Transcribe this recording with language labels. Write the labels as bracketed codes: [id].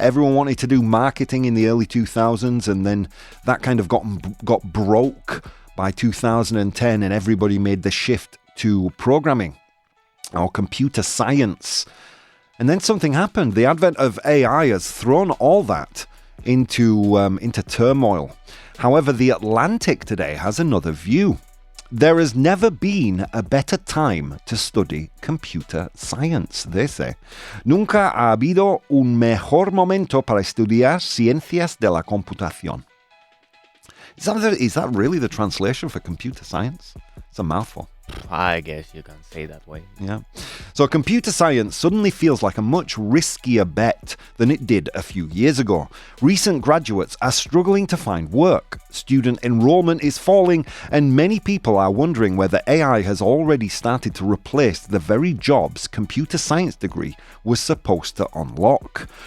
[en] Everyone wanted to do marketing in the early 2000s, and then that kind of got broke by 2010, and everybody made the shift to programming or computer science. And then something happened. The advent of AI has thrown all that into turmoil. However, The Atlantic today has another view. There has never been a better time to study computer science, they say. [es] Nunca ha habido un mejor momento para estudiar ciencias de la computación. [en] Is that really the translation for computer science? It's a mouthful. I guess you can say that way. Yeah. So computer science suddenly feels like a much riskier bet than it did a few years ago. Recent graduates are struggling to find work. Student enrollment is falling, and many people are wondering whether AI has already started to replace the very jobs computer science degree was supposed to unlock.